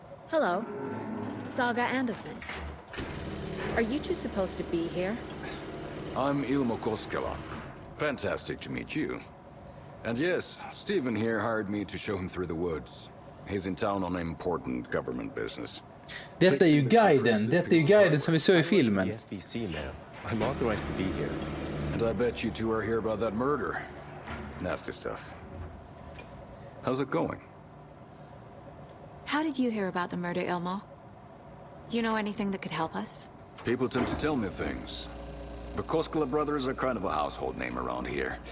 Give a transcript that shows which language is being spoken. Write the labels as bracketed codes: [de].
[en] Hello. Saga Anderson. Are you two supposed to be here? I'm Ilmo Koskela. Fantastic to meet you. And yes, Stephen here hired me to show him through the woods. He's in town on important government business. [sv] Detta är ju guiden som vi såg i filmen. [en] FZ.se, ma'am. I'm authorized to be here. And I bet you two are here about that murder. Nasty stuff. How's it going? How did you hear about the murder, Ilmo? Do you know anything that could help us? People tend to tell me things. The Koskela brothers are kind of a household name around here.